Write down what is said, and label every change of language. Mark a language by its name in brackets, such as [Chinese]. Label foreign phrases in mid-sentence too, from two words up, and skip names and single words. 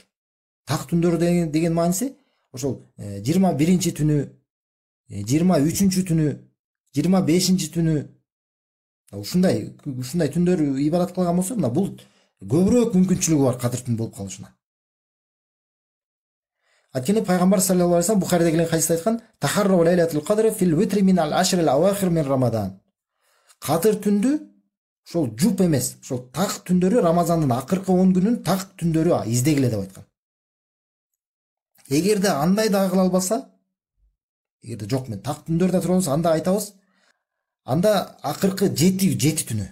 [Kyrgyz] Так түндөрү деген мааниси ошол 21 түнү, 23 түнү, 25 түнү ушундай түндөрү ибадат кылган болсо, мына бул көбүрөөк мүмкүнчүлүгү бар кадыр түн болуп калышына. Анткени пайгамбар [Arabic] صلى الله عليه وسلم [Kyrgyz] Бухариде келген хадисте айткан: [Arabic] "تحروا ليلة القدر في الوتر من العشر الأواخر من رمضان." [Kyrgyz] Кадыр түндү ошол жуп эмес, ошол так түндөрү, Рамазандын акыркы 10 күнүн так түндөрү издегиле деп айткан. Эгерде андай дагы кыла албаса, эгерде жок мен так түндөрдө тура болсо, анда айтабыз, анда акыркы 7 түнү.